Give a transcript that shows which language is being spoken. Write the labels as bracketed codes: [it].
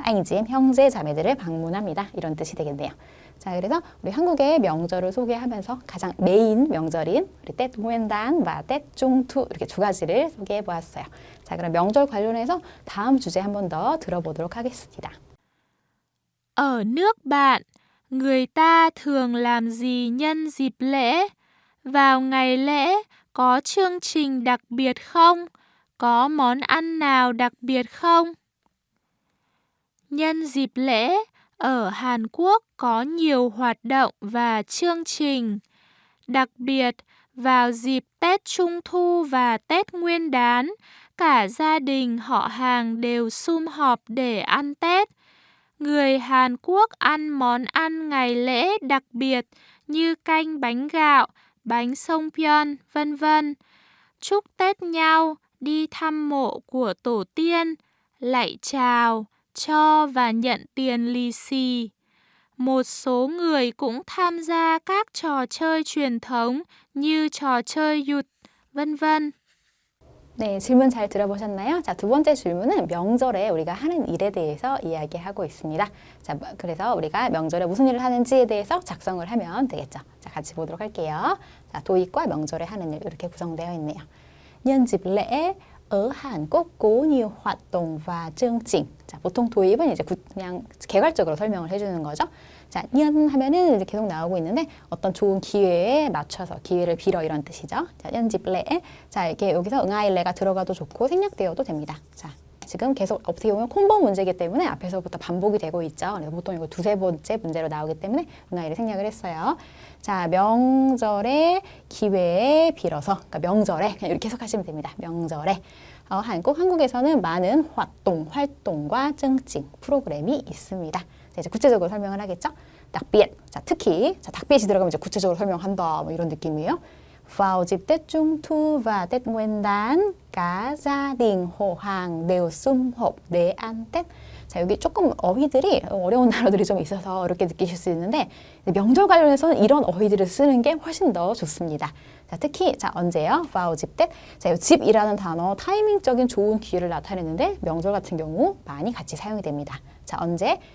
[ko] 앙이지 형제 자매들을 방문합니다. 이런 뜻이 되겠네요. 자, 그래서 우리 한국의 명절을 소개하면서 가장 메인 명절인 우리 Tết Nguyên đán và Tết Trung thu 이렇게 두 가지를 소개해 보았어요. 자, 그럼 명절 관련해서 다음 주제 한 번 더 들어보도록 하겠습니다. [vi] Ở nước bạn, người ta thường làm gì nhân dịp lễ? Vào ngày lễ có chương trình đặc biệt không? Có món ăn nào đặc biệt không? Nhân dịp lễ, ở Hàn Quốc có nhiều hoạt động và chương trình. Đặc biệt, vào dịp Tết Trung thu và Tết Nguyên đán, cả gia đình họ hàng đều sum họp để ăn Tết. Người Hàn Quốc ăn món ăn ngày lễ đặc biệt như canh bánh gạo, bánh songpyeon, vân vân. Chúc Tết nhau, đi thăm mộ của tổ tiên, lạy chào, cho và nhận tiền lì xì. một số người cũng tham gia các trò chơi truyền thống như trò chơi 윷, vân vân. [ko] 네, 질문 잘 들어보셨나요? 자, 두 번째 질문은 명절에 우리가 하는 일에 대해서 이야기하고 있습니다. 자, 그래서 우리가 명절에 무슨 일을 하는지에 대해서 작성을 하면 되겠죠. 자, 같이 보도록 할게요. 자, 도입과 명절에 하는 일 이렇게 구성되어 있네요. [vi] Nhân dịp lễ ở Hàn Quốc có nhiều hoạt động và chương trình. [ko] 자, 보통 도입은 이제 그냥 개괄적으로 설명을 해주는 거죠. 자, 년 하면은 이제 계속 나오고 있는데 어떤 좋은 기회에 맞춰서 기회를 빌어 이런 뜻이죠. 자, 연집레. 자, 이렇게 여기서 응아일레가 들어가도 좋고 생략되어도 됩니다. 자, 지금 계속 어떻게 보면 콤보 문제이기 때문에 앞에서부터 반복이 되고 있죠. 그래서 보통 이거 두세 번째 문제로 나오기 때문에 응아일레 생략을 했어요. 자, 명절의 기회에 빌어서, 그러니까 명절에 그냥 이렇게 해석하시면 됩니다. 명절에. 한국에서는 많은 활동과 증징 프로그램이 있습니다. 자, 이제 구체적으로 설명을 하겠죠. đặc biệt, 자, 특히, 자, đặc biệt 이 들어가면 이제 구체적으로 설명한다, 뭐 이런 느낌이에요. [vi] Vào dịp Tết Trung Thu và Tết Nguyên đán, cả gia đình họ hàng đều sum họp để ăn Tết. [ko] 자, 여기 조금 어휘들이 어려운 단어들이 좀 있어서 어렵게 느끼실 수 있는데 명절 관련해서는 이런 어휘들을 쓰는 게 훨씬 더 좋습니다. 자, 특히 자, 언제요? [vi] vào dịp Tết. [ko] 자, 이 집이라는 단어 타이밍적인 좋은 기회를 나타내는데 명절 같은 경우 많이 같이 사용이 됩니다. 자, 언제?